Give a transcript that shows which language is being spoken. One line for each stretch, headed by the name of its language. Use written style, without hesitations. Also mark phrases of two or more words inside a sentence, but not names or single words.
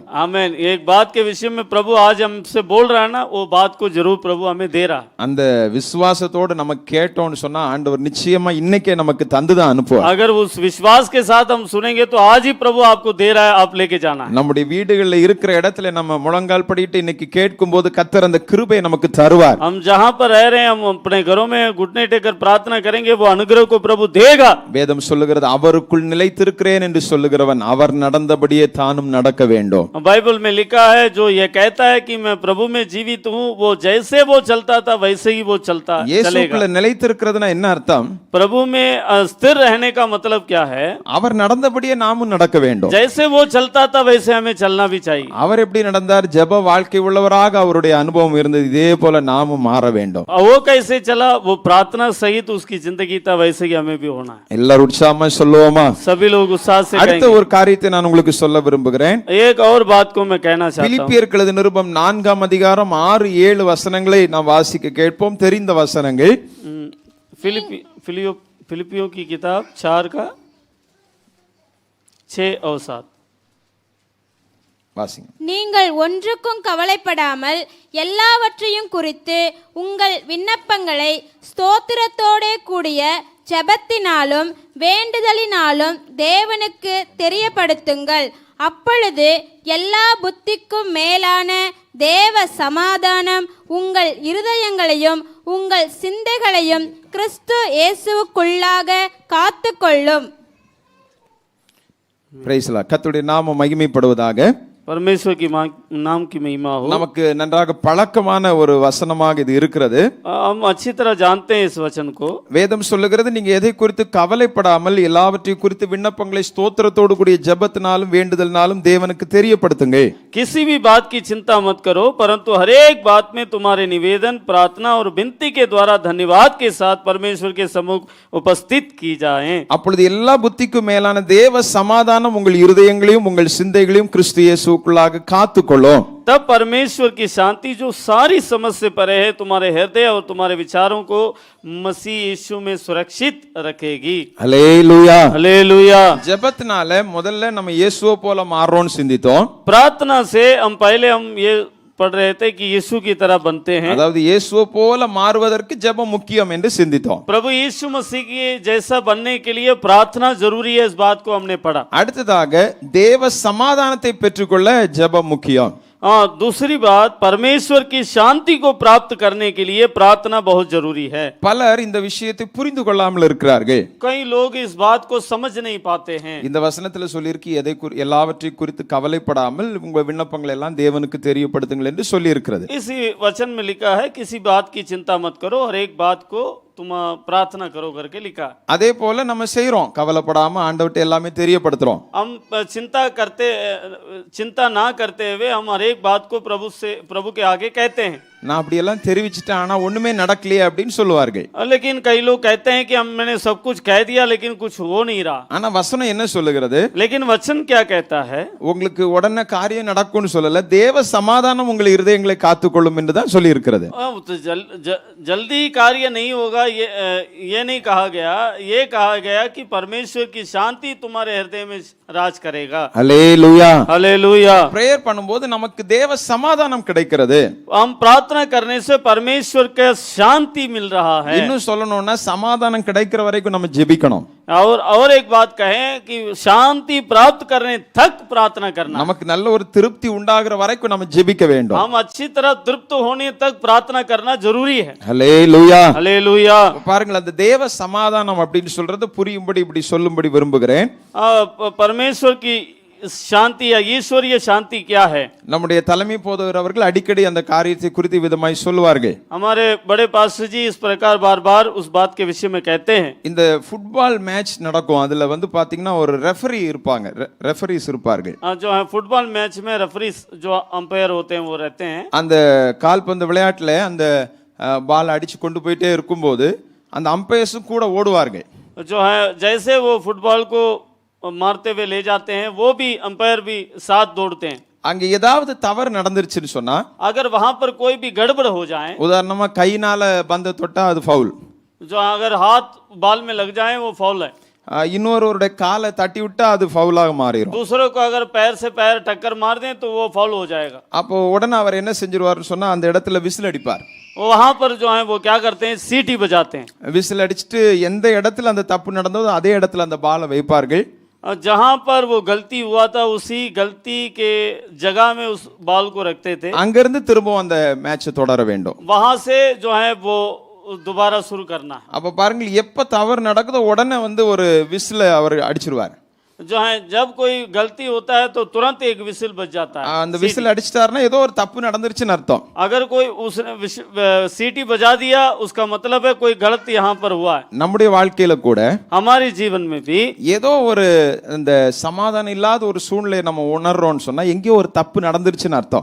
Hindi: आमीन. एक बात के विषय में प्रभु आज हमसे बोल रहा है ना, वो बात को जरूर प्रभु हमें दे रहा है.
Tamil: அந்த விசுவாசத்தோடு நம்ம கேட்டோம்னு சொன்னா ஆண்டவர் நிச்சயமா இன்னைக்கே நமக்கு தந்துதான் அனுப்புவார்.
Hindi: अगर उस विश्वास के साथ हम सुनेंगे तो आज ही प्रभु आपको दे रहा है, आप लेके जाना है.
Tamil: நம்முடைய வீடுகள்ல இருக்கிற இடத்துல நம்ம முழங்கால் படிட்டு இன்னைக்கு கேட்கும் போது கர்த்தர் அந்த கிருபையை நமக்கு தருவார்.
Hindi: हम जहां पर रह रहे हैं, हम अपने घरों में घुटने टेकर प्रार्थना करेंगे, वो अनुग्रह को प्रभु देगा.
Tamil: வேதம் சொல்லுகிறது அவருக்குள் நிலைத்திருக்கிறேன் என்று சொல்லுகிறவன் அவர் நடந்தபடியே தானும் நடக்க வேண்டும்.
Hindi: बाइबल में लिखा है जो ये कहता है कि मैं प्रभु में जीवित हूँ, वो जैसे वो चलता था वैसे ही वो चलेगा.
Tamil: இயேசுக்குள்ள நிலைத்திருக்கிறதுனா என்ன அர்த்தம்?
Hindi: प्रभु में स्थिर रहने का मतलब क्या है?
Tamil: அவர் நடந்தபடியே நாமும் நடக்க வேண்டும்.
Hindi: जैसे वो चलता था वैसे हमें चलना भी चाहिए.
Tamil: அவர் எப்படி நடந்தார்? ஜெப வாழ்க்கை உள்ளவராக அவருடைய அனுபவம் இருந்தது. இதே போல நாமும் மாற வேண்டும்.
Hindi: वो कैसे चला? वो प्रार्थना सहित उसकी जिंदगी था, वैसे ही हमें भी होना है.
Tamil: எல்லாரும் உற்சாகமா சொல்லுவோமா?
Hindi: सभी लोग उत्साह से
Tamil: அடுத்த
Hindi: कहेंगे.
Tamil: ஒரு காரியத்தை நான் உங்களுக்கு சொல்ல விரும்புகிறேன்.
Hindi: एक और बात को मैं कहना चाहता हूँ.
Tamil: பிலிப்பியருக்கு எழுதின நிருபம் 4ஆம் அதிகாரம் 6-7 வசனங்களை நாம் வாசிக்க கேட்போம். தெரிந்த வசனங்கள்.
Hindi: फिलिपियों की किताब 4 का 6 और 7
Tamil: வாசிங்க. நீங்கள் ஒன்றுக்கும் கவலைப்படாமல் எல்லாவற்றையும் குறித்து உங்கள் விண்ணப்பங்களை ஸ்தோத்திரத்தோடே கூடிய ஜெபத்தினாலும் வேண்டுதலினாலும் தேவனுக்கு தெரியப்படுத்துங்கள். அப்பொழுது எல்லா புத்திக்கும் மேலான தேவ சமாதானம் உங்கள் இருதயங்களையும் உங்கள் சிந்தைகளையும் கிறிஸ்து இயேசுவுக்குள்ளாக காத்துக்கொள்ளும்.
English: praise the Lord.
Tamil: கர்த்தருடைய நாமம் மகிமைப்படுவதாக.
Hindi: परमेश्वर की नाम की महिमा हो.
Tamil: நமக்கு நன்றாக பழக்கமான ஒரு வசனமாக இது இருக்கிறது.
Hindi: हम अच्छी तरह जानते हैं इस वचन को.
Tamil: வேதம் சொல்லுகிறது நீங்க எதை குறித்து கவலைப்படாமல் எல்லாவற்றையும் குறித்து விண்ணப்பங்களை ஸ்தோத்திரத்தோடு கூடிய ஜெபத்தினாலும் வேண்டுதலினாலும் தேவனுக்கு தெரியப்படுத்துங்கள்.
Hindi: किसी भी बात की चिंता मत करो, परंतु हर एक बात में तुम्हारे निवेदन, प्रार्थना और विनती के द्वारा धन्यवाद के साथ परमेश्वर के सम्मुख उपस्थित की जाएं.
Tamil: அப்பொழுது எல்லா புத்திக்கும் மேலான தேவ சமாதானம் உங்கள் இருதயங்களையும் உங்கள் சிந்தைகளையும் கிறிஸ்து இயேசுக்குள்ளாக காத்துக்கொள்ளும்.
Hindi: तब परमेश्वर की शांति जो सारी समझ से परे है तुम्हारे हृदय और तुम्हारे विचारों को मसीह यीशु में सुरक्षित रखेगी.
Tamil: ஹல்லேலூயா.
Hindi: हालेलुया.
Tamil: ஜெபத்தினால முதல்ல நம்ம இயேசுவை போல மாறோம்னு சிந்தித்தோம்.
Hindi: प्रार्थना से हम ये पढ़ रहे थे कि यीशु की तरह बनते हैं.
Tamil: அதாவது இயேசுவை போல மாறுவதற்கு ஜெபம் முக்கியம் என்று சிந்தித்தோம்.
Hindi: प्रभु यीशु मसीह के जैसा बनने के लिए प्रार्थना जरूरी है, इस बात को हमने पढ़ा.
Tamil: அடுத்ததாக தேவ சமாதானத்தை பெற்றுக்கொள்ள ஜெபம் முக்கியம்.
Hindi: हाँ, दूसरी बात परमेश्वर की शांति को प्राप्त करने के लिए प्रार्थना बहुत जरूरी है.
Tamil: பலர் இந்த விஷயத்தை புரிந்து கொள்ளாமல் இருக்கிறார்கள்.
Hindi: कई लोग इस बात को समझ नहीं पाते हैं.
Tamil: இந்த வசனத்துல சொல்லியிருக்கு எல்லாவற்றையும் குறித்து கவலைப்படாமல் உங்க விண்ணப்பங்களை எல்லாம் தேவனுக்கு தெரியப்படுத்துங்கள் என்று சொல்லி இருக்கிறது.
Hindi: इसी वचन में लिखा है किसी बात की चिंता मत करो, हर एक बात को तुम प्रार्थना करो करके लिखा.
Tamil: அதே போல நம்ம செய்றோம். கவலைப்படாம ஆண்டவர்ட்ட எல்லாமே தெரியப்படுத்துறோம்.
Hindi: हम चिंता ना करते हुए हम हर एक बात को प्रभु के आगे कहते हैं.
Tamil: நான் அப்படியெல்லாம் தெரிவிச்சிட்டேன் ஆனா ஒண்ணுமே நடக்கலையே அப்படின்னு சொல்லுவார்கள்.
Hindi: लेकिन कई लोग कहते हैं कि मैंने सब कुछ कह दिया लेकिन कुछ हो नहीं रहा.
Tamil: ஆனா வசனம் என்ன சொல்லுகிறது?
Hindi: लेकिन वचन क्या कहता है?
Tamil: உங்களுக்கு உடனே காரியம் நடக்கும்னு சொல்லல, தேவ சமாதானம் உங்கள் இருதயங்களை காத்துக்கொள்ளும் என்று தான் சொல்லி இருக்கிறது.
Hindi: तो जल्दी कार्य नहीं होगा ये नहीं कहा गया. ये कहा गया कि परमेश्वर की शांति तुम्हारे हृदय में राज करेगा.
Tamil: ஹல்லேலூயா.
Hindi: हालेलुया.
Tamil: பிரேயர் பண்ணும்போது நமக்கு தேவ சமாதானம் கிடைக்கிறது.
Hindi: हम प्रार्थना करने से परमेश्वर का शांति मिल रहा है.
Tamil: இன்னும் சொல்லணும்னா சமாதானம் கிடைக்கிற வரைக்கும் நம்ம ஜெபிக்கணும்.
Hindi: और एक बात कहें कि शांति प्राप्त करने तक प्रार्थना करना.
Tamil: நமக்கு நல்ல ஒரு திருப்தி உண்டாகிற வரைக்கும் நம்ம ஜெபிக்க வேண்டும்.
Hindi: हम अच्छी तरह तृप्त होने तक प्रार्थना करना जरूरी है.
Tamil: ஹல்லேலூயா.
Hindi: हालेलुया.
Tamil: பாருங்கள், அந்த தேவ சமாதானம் அப்படின்னு சொல்றது புரியும்படி இப்படி சொல்லும்படி விரும்புகிறேன்.
Hindi: परमेश्वर की शांति या ईश्वरीय शांति क्या है?
Tamil: நம்முடைய தலைமை போதகர் அவர்கள் அடிக்கடி அந்த காரியத்தை குறித்து விதமாய் சொல்லுவார்கள்.
Hindi: हमारे बड़े पास्टर जी इस प्रकार बार-बार उस बात के विषय में कहते हैं.
Tamil: இந்த
English: football match
Tamil: நடக்கும். அதுல வந்து பாத்தீங்கன்னா ஒரு ரெஃபரி இருப்பாங்க, ரெஃபரிஸ் இருப்பார்கள்.
Hindi: जो है
English: football match
Hindi: में रेफरी जो अंपायर होते हैं वो रहते हैं.
Tamil: அந்த கால்பந்து விளையாட்டுல அந்த பால் அடிச்சு கொண்டு போயிட்டே இருக்கும்போது அந்த அம்பையர்ஸும் கூட ஓடுவார்கள்.
Hindi: जो है जैसे वो फुटबॉल को मारते हुए ले जाते हैं, वो भी अंपायर भी साथ दौड़ते हैं.
Tamil: அங்க ஏதாவது தவறு நடந்துருச்சுன்னு சொன்னா,
Hindi: अगर वहां पर कोई भी गड़बड़ हो जाए,
Tamil: உதாரணமா கையினால பந்த தொட்டா அது ஃபவுல்.
Hindi: जो अगर हाथ बाल में लग जाए वो फाउल है.
Tamil: இன்னொருவருடைய காலை தட்டி விட்டா அது ஃபவுலாக மாறிடும்.
Hindi: दूसरों को अगर पैर से पैर टक्कर मार दें तो वो फाउल हो जाएगा.
Tamil: அப்போ உடனே அவர் என்ன செஞ்சிருவாருன்னு சொன்னா அந்த இடத்துல விசில் அடிப்பார்.
Hindi: वहां पर जो है वो क्या करते हैं, सीटी बजाते हैं.
Tamil: விசில் அடிச்சுட்டு எந்த இடத்துல அந்த தப்பு நடந்ததோ அதே இடத்துல அந்த பாலை வைப்பார்கள்.
Hindi: जहां पर वो गलती हुआ था उसी गलती के जगह में उस बॉल को रखते थे.
Tamil: அங்கிருந்து திரும்பவும் அந்த மேட்ச் தொடர வேண்டும்.
Hindi: वहां से जो है वो दोबारा शुरू करना है।
Tamil: அப்ப பாருங்கள், எப்ப தவறு நடக்குதோ உடனே வந்து ஒரு விசில அவர் அடிச்சிருவார்.
Hindi: जो है जब कोई गलती होता है तो तुरंत एक विसिल बज जाता है।
Tamil: அந்த விசில் அடிச்சிட்டாருன்னா ஏதோ ஒரு தப்பு நடந்துருச்சுன்னு அர்த்தம்.
Hindi: अगर कोई उसने सीटी बजा दिया उसका मतलब है कोई गलत यहाँ पर हुआ है।
Tamil: நம்முடைய வாழ்க்கையில கூட
Hindi: हमारे जीवन में भी
Tamil: ஏதோ ஒரு இந்த சமாதானம் இல்லாத ஒரு சூழ்நிலையை நம்ம உணர்றோம்னு சொன்னா எங்கேயோ ஒரு தப்பு நடந்துருச்சுன்னு அர்த்தம்.